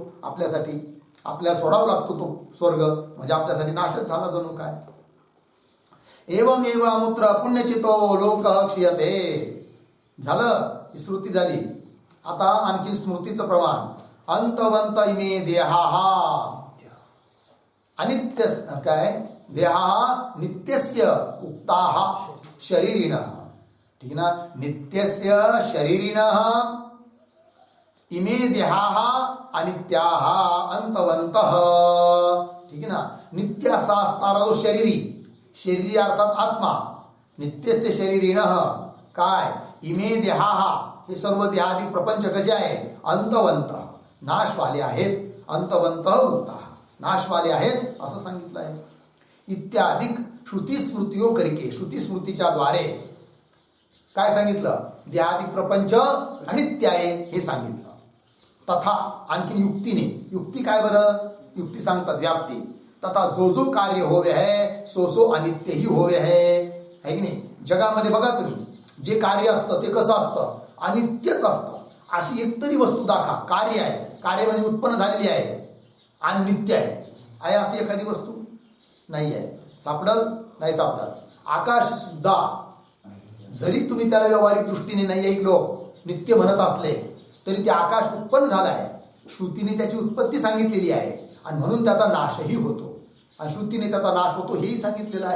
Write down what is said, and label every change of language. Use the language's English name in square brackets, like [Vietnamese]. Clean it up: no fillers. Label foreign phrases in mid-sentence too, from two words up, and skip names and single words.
[Marathi] आपल्यासाठी आपल्याला सोडावा लागतो तो स्वर्ग, म्हणजे आपल्यासाठी नाशच झाला जणू काय. [Sanskrit] एवमेव अमूत्र पुण्यचितो लोक क्षीयते [Marathi] झालं, ही श्रुती झाली. आता आणखी स्मृतीचं प्रमाण, [Sanskrit] अंतवंत इमे देहा अनित्य, काय देहा नित्यस्य उक्ताः शरीरिणः. [Marathi] ठीक ना, [Sanskrit] नित्यस्य शरीरिणः इमे देहाः अनित्याः अंतवंतः. [Marathi] ठीक आहे ना. नित्य असा असणारा जो शरीरी अर्थात आत्मा, [Sanskrit] नित्यस्य शरीरिणः [Marathi] काय [Sanskrit] इमे देहाः, [Marathi] हे सर्व देहादी प्रपंच कसे आहे, अंतवंत नाशवाले आहेत, [Sanskrit] अंतवंत मुक्ताः [Marathi] नाशवाले आहेत असं सांगितलं आहे. इत्यादी [Hindi] श्रुती स्मृतियो करके, [Marathi] श्रुती स्मृतीच्या द्वारे काय सांगितलं, देहादी प्रपंच अनित्य आहे हे सांगितलं. तथा आणखी युक्तीने, युक्ती काय बरं, युक्ती सांगतात व्याप्ती. [Hindi] तथा जो कार्य होवे है सो अनित्य ही होवे है [Marathi] की नाही. जगामध्ये बघा तुम्ही जे कार्य असतं ते कसं असतं, अनित्यच असतं. अशी एकतरी वस्तू दाखवा, कार्य आहे, कार्य म्हणजे उत्पन्न झालेली आहे आणि नित्य आहे अशी एखादी वस्तू नाही आहे. सापडल नाही सापडत. आकाश सुद्धा जरी तुम्ही त्याला व्यावहारिक दृष्टीने नाही लोक नित्य म्हणत असले तरी ते आकाश उत्पन्न झालं आहे, श्रुतीने त्याची उत्पत्ती सांगितलेली आहे आणि म्हणून त्याचा नाशही होतो आणि श्रुतीने त्याचा नाश होतो हेही सांगितलेलं आहे.